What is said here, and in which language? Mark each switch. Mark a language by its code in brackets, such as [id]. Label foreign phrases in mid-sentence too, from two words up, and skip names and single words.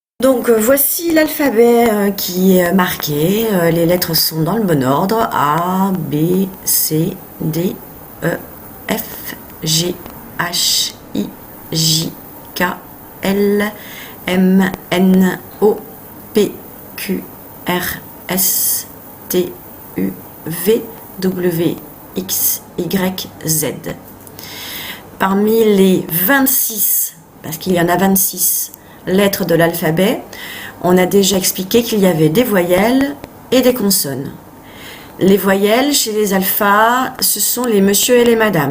[fr] Donc voici l'alphabet qui est marqué. Les lettres sont dans le bon ordre. A, B, C, D, E, F, G, H, I, J, K, L, M, N, O, P, Q, R, S, T, U, V, W, X, Y, Z. Parmi les 26, parce qu'il y en a 26 lettres de l'alphabet, on a déjà expliqué qu'il y avait des voyelles et des consonnes. Les voyelles chez les alphas, ce sont les monsieur et les madame.